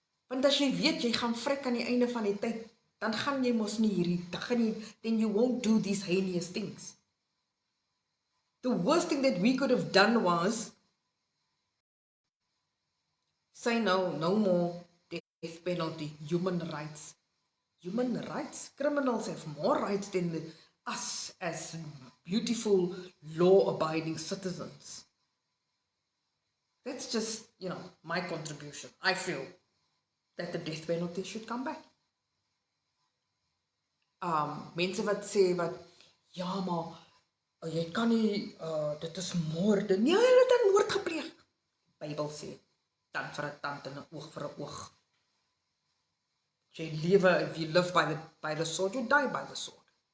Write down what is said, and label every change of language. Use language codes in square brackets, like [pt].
[af] Want as jy weet jy gaan vrek aan die einde van die tyd, dan gaan jy mos nie hierdie, [en] then you won't do these heinous things. The worst thing that we could have done was say no more death penalty, human rights. Human rights? Criminals have more rights than us as beautiful, law-abiding citizens. That's just, my contribution. I feel that the death penalty should come back. [af] Mense wat sê ja, maar jy kan nie, dit is moord. Nee, hulle het 'n moord gepleeg. Bybel sê, tand vir 'n tand en 'n oog vir 'n oog. [en] If you live by the sword, you die by the sword.